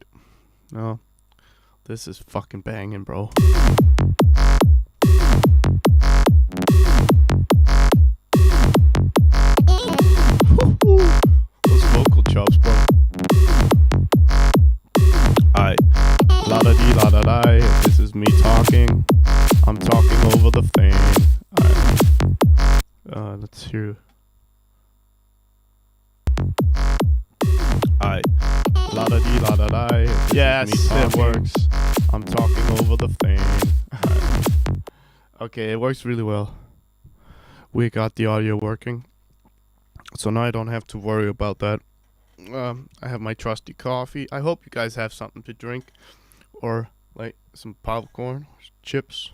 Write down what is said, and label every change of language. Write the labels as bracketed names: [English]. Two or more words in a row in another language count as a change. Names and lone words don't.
[English] No. This is fucking banging, bro. Those vocal chops, bro. Alright. La da dee la da die. This is me talking. I'm talking over the thing. Alright. Let's hear. Alright. La da dee la da die. Yes, it works. I'm talking over the thing. Okay, it works really well. We got the audio working. So now I don't have to worry about that. I have my trusty coffee. I hope you guys have something to drink. Or like some popcorn, chips.